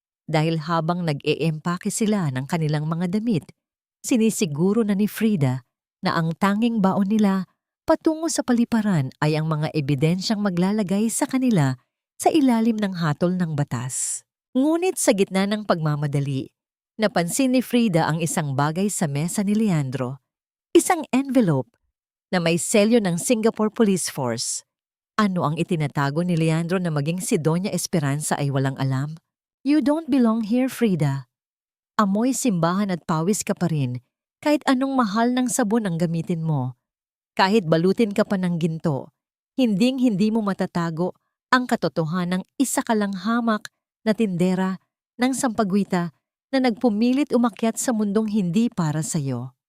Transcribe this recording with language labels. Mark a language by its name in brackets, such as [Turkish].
[Filipino] Dahil habang nag-eempake sila ng kanilang mga damit, sinisiguro na ni Frida na ang tanging baon nila patungo sa paliparan ay ang mga ebidensyang maglalagay sa kanila sa ilalim ng hatol ng batas. Ngunit sa gitna ng pagmamadali, napansin ni Frida ang isang bagay sa mesa ni Leandro. Isang envelope na may selyo ng Singapore Police Force. Ano ang itinatago ni Leandro na maging si Doña Esperanza ay walang alam? [English] You don't belong here, Frida. [Filipino] Amoy simbahan at pawis ka pa rin kahit anong mahal ng sabon ang gamitin mo. Kahit balutin ka pa ng ginto, hinding-hindi mo matatago ang katotohanang isa ka lang hamak na tindera ng sampagwita na nagpumilit umakyat sa mundong hindi para sa'yo.